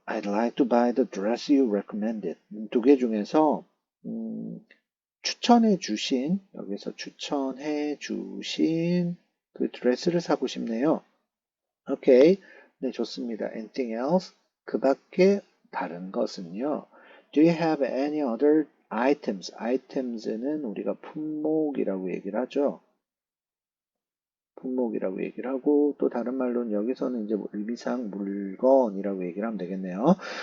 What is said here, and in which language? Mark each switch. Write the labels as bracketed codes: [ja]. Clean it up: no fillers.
[en] I'd like to buy the dress you recommended. [ko] 두 개 중에서 추천해 주신, 여기서 추천해 주신 그 드레스를 사고 싶네요. 오케이. 네, 좋습니다. [en] Anything else? [ko] 그 밖에 다른 것은요. [en] Do you have any other items? [ko] items는 우리가 품목이라고 얘기를 하죠. 품목이라고 얘기를 하고 또 다른 말로는 여기서는 이제 의미상 물건이라고 얘기를 하면 되겠네요.